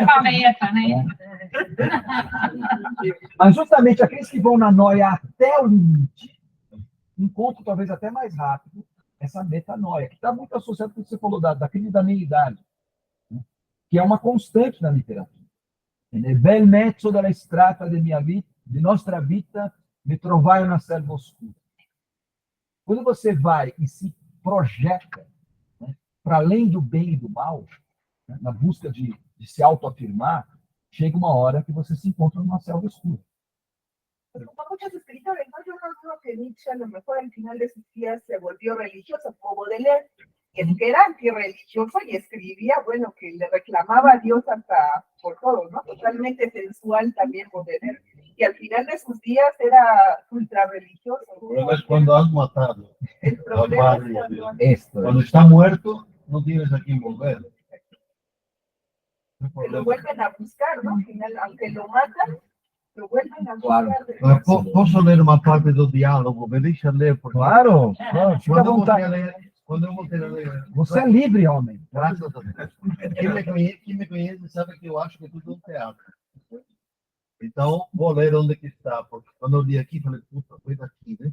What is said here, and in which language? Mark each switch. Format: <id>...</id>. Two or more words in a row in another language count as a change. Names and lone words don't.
<pt>Ferramenta, né? Mas justamente aqueles que vão na noia até o limite, encontram talvez até mais rápido essa metanoia, que está muito associado com o que você falou da crise da meia-idade, né? Que é uma constante na literatura.</pt> <it>Nel bel mezzo della strada de nostra vita, mi trovai una selva oscura.</it> <pt>Quando você vai e se projeta, né, para além do bem e do mal, né, na busca de se autoafirmar, chega uma hora que você se encontra numa selva escura.</pt> <es>Como muchos escritores, ¿no? Yo no creo que Nietzsche a lo mejor al final de sus días se volvió religioso, como Baudelaire, que era antirreligioso y escribía, bueno, que le reclamaba a Dios hasta por todo, ¿no? Totalmente sensual también Baudelaire. Y al final de sus días era ultra religioso. El problema es cuando has matado. El problema es cuando está muerto, no tienes a quién volver. Que lo vuelven a buscar, ¿no? Al final, aunque lo matan, lo vuelven a buscar.</es> <pt>Posso ler uma parte do diálogo? Me deixa ler, porque... Claro, fica à vontade. Quando eu voltei a ler... Você é livre, homem. Graças a Deus. Quem me conhece sabe que eu acho que tudo é um teatro. Então, vou ler onde que está, porque quando eu li aqui, falei, puta, foi daqui, né?</pt>